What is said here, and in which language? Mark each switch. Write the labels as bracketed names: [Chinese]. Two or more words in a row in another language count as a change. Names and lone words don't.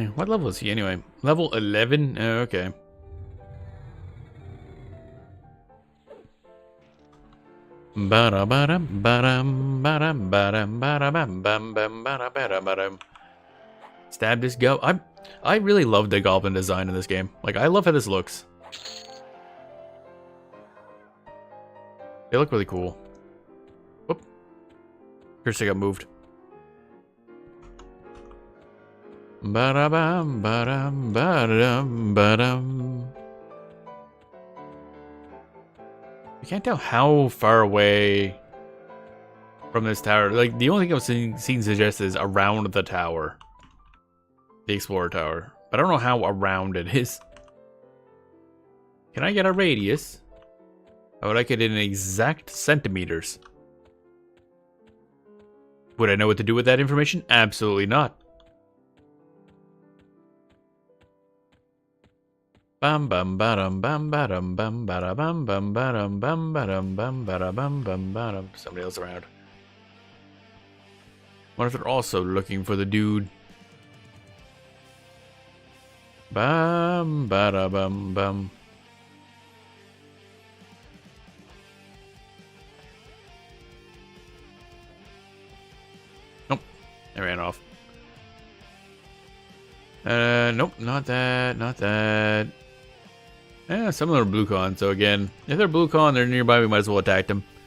[English] What level is he anyway? Level 11? Oh, okay. Stab this go. I really love the goblin design in this game. Like, I love how this looks. They look really cool. Whoop. First I got moved. Ba-da-bum, ba-dum, ba-dum, ba-dum. I can't tell how far away from this tower. Like, the only thing I've seen suggested is around the tower. The Explorer Tower. But I don't know how around it is. Can I get a radius? I would like it in exact centimeters. Would I know what to do with that information? Absolutely not. Bam bam badum bam badum bam bada bam bam badum bam badum bam bada bam bam badum. Somebody else around. What if they're also looking for the dude? Bam bada bam bam. Nope, they ran off. Nope, not that, not that. Yeah, some of them are blue con, so again, if they're blue con, they're nearby, we might as well attack them.